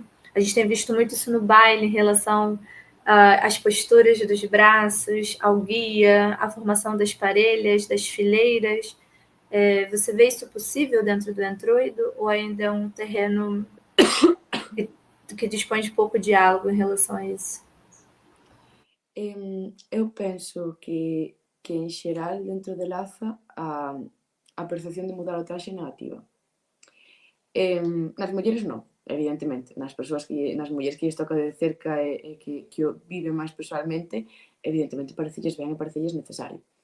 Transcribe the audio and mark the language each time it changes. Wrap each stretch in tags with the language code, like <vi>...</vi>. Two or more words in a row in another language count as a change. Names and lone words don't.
<pt>A gente tem visto muito isso no baile em relação às posturas dos braços, ao guia, à formação das parelhas, das fileiras. Você vê isso possível dentro do entroido ou ainda é um terreno que dispõe de pouco diálogo em relação a isso?</pt> <gl>Eu penso que en xeral dentro de Laza a percepción de mudar o traxe é negativa. Nas mulleres non, evidentemente. Nas mulleres que lles toca de cerca e que o viven máis persoalmente, evidentemente parecelles ben e parecelles necesario.</gl>